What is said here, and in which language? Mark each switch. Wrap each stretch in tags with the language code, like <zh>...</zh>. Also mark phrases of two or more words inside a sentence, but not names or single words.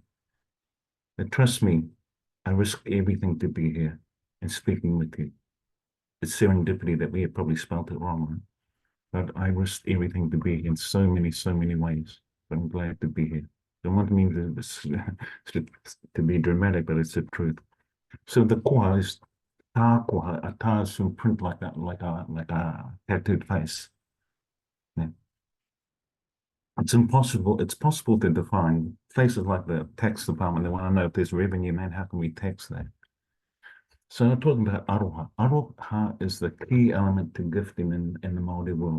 <en>And trust me, I risk everything to be here and speaking with you. It's serendipity that we have probably spelt it wrong, but I risked everything to be here in so many ways. But I'm glad to be here. Don't want me to be dramatic, but it's the truth. So the koha is</en> <mi>tā koha,</mi> <en>a tā is some print like a tattooed face. Yeah. It's possible to define places like the tax department. They want to know if there's revenue, man, how can we tax that? So I'm talking about aroha. Aroha is the key element to gifting in the Māori world.</en>